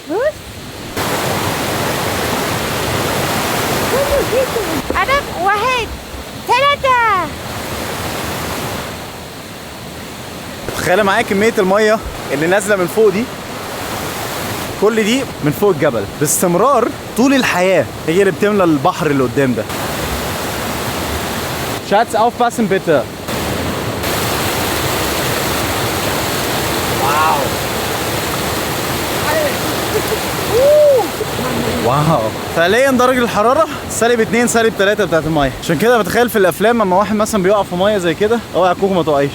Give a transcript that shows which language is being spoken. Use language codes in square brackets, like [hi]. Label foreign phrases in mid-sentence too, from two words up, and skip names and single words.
[ar] بص. أنا 1 3. تخيل معايا كمية المية اللي نازلة من فوق دي، كل دي من فوق الجبل باستمرار طول الحياة، هي اللي بتملى البحر اللي قدام ده. [de] Schatz, aufpassen bitte. [ar] واو. واو. فعليا درجة الحرارة -2 -3 بتاعت المية. عشان كده بتخيل في الافلام لما واحد مثلا بيقع في مية زي كده، اوعى يا كوكو ما تقعيش.